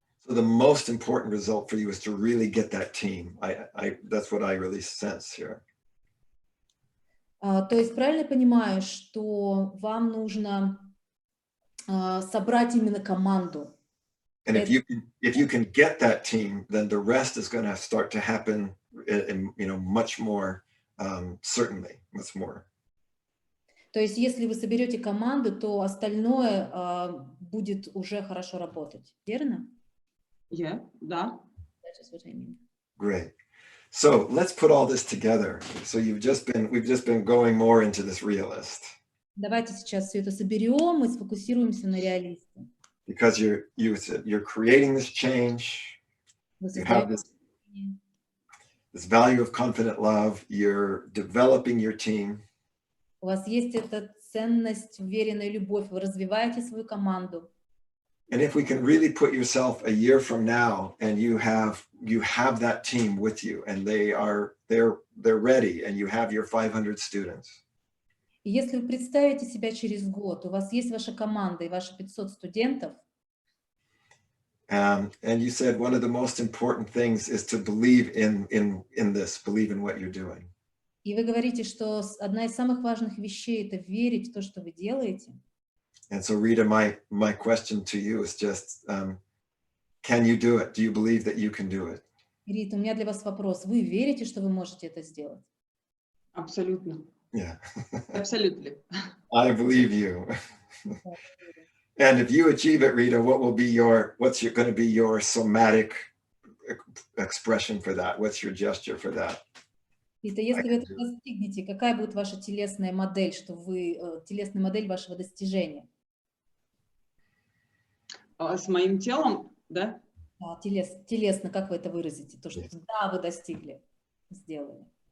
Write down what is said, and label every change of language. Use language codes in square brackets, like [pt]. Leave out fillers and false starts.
[en] So the most important result for you is to really get that team. That's what I really sense here. [ru] То есть правильно понимаю, что вам нужно собрать именно команду. [en] And if you can get that team, then the rest is going to start to happen in much more certainly, much more. [ru] То есть если вы соберете команду, то остальное будет уже хорошо работать. Верно? Да. [en] That is what I mean. Great. So let's put all this together. So we've just been going more into this realist. [ru] Давайте сейчас все это соберем и сфокусируемся на реалисте. [en] Because you're creating this change. You have this value of confident love. You're developing your team. [ru] У вас есть эта ценность, уверенная любовь. Вы развиваете свою команду. [en] And if we can really put yourself a year from now, and you have that team with you, and they're ready, and you have your 500 students. [ru] И если вы представите себя через год, у вас есть ваша команда и ваши 500 студентов. [en] And you said one of the most important things is to believe in this, believe in what you're doing. [ru] И вы говорите, что одна из самых важных вещей — это верить в то, что вы делаете. [en] And so, Rita, my question to you is just, can you do it? Do you believe that you can do it? [ru] Рита, у меня для вас вопрос. Вы верите, что вы можете это сделать? Абсолютно. [en] Yeah. Absolutely. I believe you. And if you achieve it, Rita, what's going to be your somatic expression for that? What's your gesture for that? [ru] Рита, если вы это достигнете, какая будет ваша телесная модель, телесная модель вашего достижения? С моим телом, да? Телесно, как вы это выразите? То, что да, вы достигли, сделали.